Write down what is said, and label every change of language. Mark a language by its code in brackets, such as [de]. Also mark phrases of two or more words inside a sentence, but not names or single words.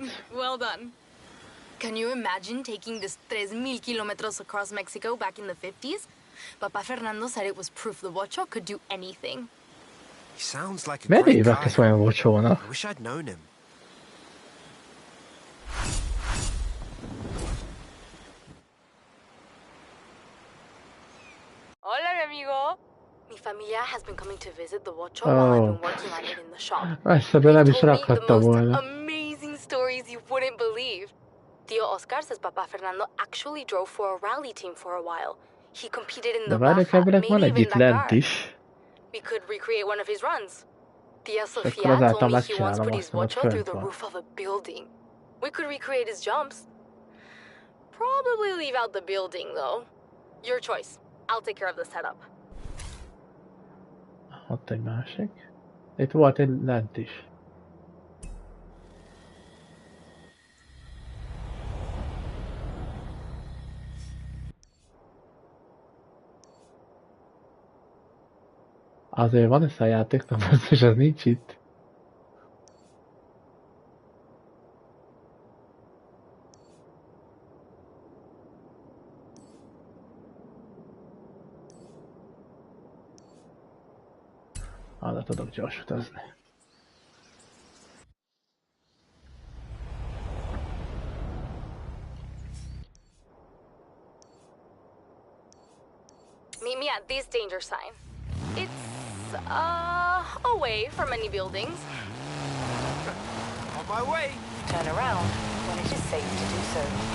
[en] run. Well done. Can you imagine taking this 3,000 kilometers across Mexico back in the 50s? Papa Fernando said it was proof the Bocho could do anything. He sounds like a [hu] Miért [en] great [hu] hívják ezt [en] guy. [hu] olyan bocsónak? [en] I wish I'd known him. [es] Hola, mi amigo. Mi familia [en] has been coming to visit the Bocho while I've been working on it in the shop. [hu] Ezt be nem is [en] Told me the [hu] rakhatta [en] most [hu] volna. [en] amazing stories you wouldn't believe. Tío Oscar says Papa Fernando actually drove for a rally team for a while. He competed in [hu] De [en] the [hu] várják, [en] Baja, [hu] emberek, van [en] maybe [hu] egy [en] even [hu] itt lent [en] Dakar. [hu] is. [en] We could recreate one of his runs. Tia [hu] akkor [en] Sofia [hu] azáltal [en] told me he once [hu] megcsinálom [en] put his [hu] azt, amit [en] bocho through [hu] fönt [en] the [hu] van. [en] roof of a building. We could recreate his jumps. Probably leave out the building, though. Your choice. I'll take care of the setup. [hu] Ott egy másik. Itt volt egy lent is. Azért van ez a játéknak, és ez nincs itt. Arra tudok gyors utazni. [en] Meet me at this danger sign. It's, away from any buildings. On my way. Turn around when it is safe to do so.